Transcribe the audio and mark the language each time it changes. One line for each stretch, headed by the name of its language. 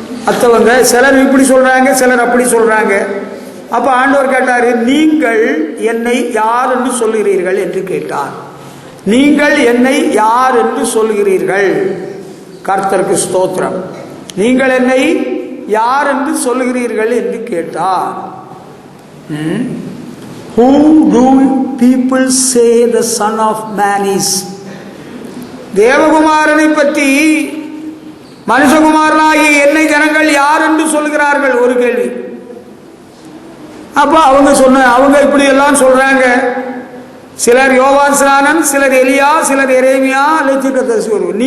Tamil: அத்தவங்க சிலர் இப்படி சொல்றாங்க, சிலர் அப்படி சொல்றாங்க. அப்ப ஆண்டவர் கேட்டாரு, நீங்கள் என்னை யார் என்று சொல்லுகிறீர்கள் என்று கேட்டார். நீங்கள் என்னை யார் என்று சொல்லுகிறீர்கள்? கர்த்தருக்கு ஸ்தோத்திரம். நீங்கள் என்னை யார் என்று சொல்லுகிறீர்கள் என்று கேட்டார்.
English: Who do people say the Son of Man is?
Tamil: தேவகுமாரனை பற்றி மனுஷகுமாரனாகிய என்னை ஜனங்கள் யார் என்று சொல்கிறார்கள்? ஒரு கேள்வி. அப்ப அவங்க இப்படி எல்லாம் சொல்றாங்க. சிலர் யோவான் ஸ்நானன், சிலர் எலியா, சிலர் எரேமியா, தீர்க்கதரிசி ஒருவர்.